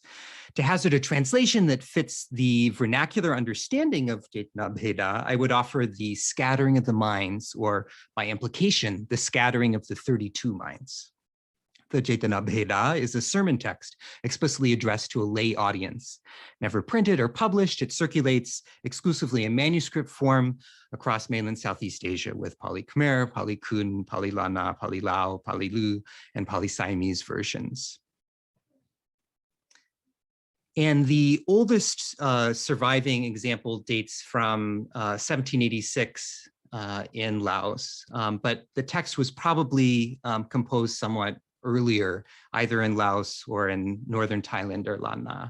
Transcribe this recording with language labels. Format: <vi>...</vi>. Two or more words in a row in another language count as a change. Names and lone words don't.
<en>To hazard a translation that fits the vernacular understanding of Jetana Bheda, I would offer the scattering of the minds, or by implication, the scattering of the 32 minds. The Jetana Bheda is a sermon text explicitly addressed to a lay audience. Never printed or published, it circulates exclusively in manuscript form across mainland Southeast Asia with Pali Khmer, Pali Khun, Pali Lana, Pali Lao, Pali Lu, and Pali Siamese versions. And the oldest surviving example dates from 1786 in Laos, but the text was probably composed somewhat earlier, either in Laos or in northern Thailand or Lan Na.</en>